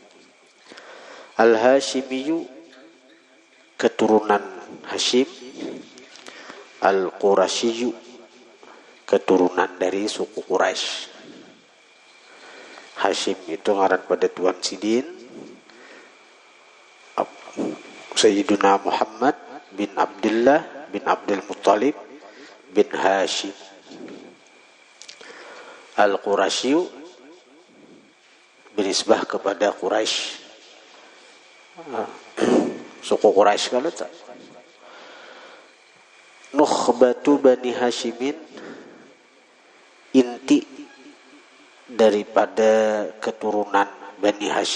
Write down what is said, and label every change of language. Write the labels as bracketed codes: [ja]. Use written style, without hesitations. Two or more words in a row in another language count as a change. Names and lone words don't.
[bjn] Al-hashimiyyu, keturunan Hashim. Al-qurashiyyu, keturunan dari suku Quraisy. Hashim itu ngaran pada Tuan Sidin, Sayyiduna Muhammad bin Abdullah bin Abdul Muttalib bin Hashim. Al-Qurashiyyu, benisbah kepada Quraisy, suku Quraisy kalau tak. [ar] نخبة بني هاشم, [bjn] inti daripada keturunan Bani Hashim.